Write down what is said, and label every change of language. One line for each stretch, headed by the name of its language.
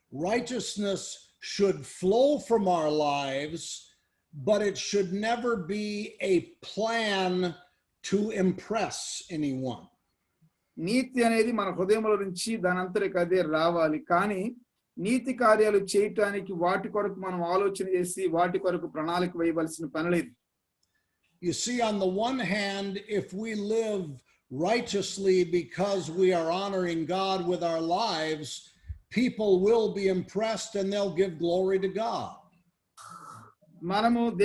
English: Righteousness should flow from our lives, but it should never be a plan to impress anyone.
Telugu: నీతి అనేది మన హృదయంలో నుంచి దాని అంతరికి అదే రావాలి, కానీ నీతి కార్యాలు చేయటానికి వాటి కొరకు మనం ఆలోచన చేసి వాటి కొరకు ప్రణాళిక వేయవలసిన పని లేదు.
English: You see, on the one hand, if we live righteously because we are honoring God with our lives, people will be impressed and they'll give glory to God.
Telugu: మనము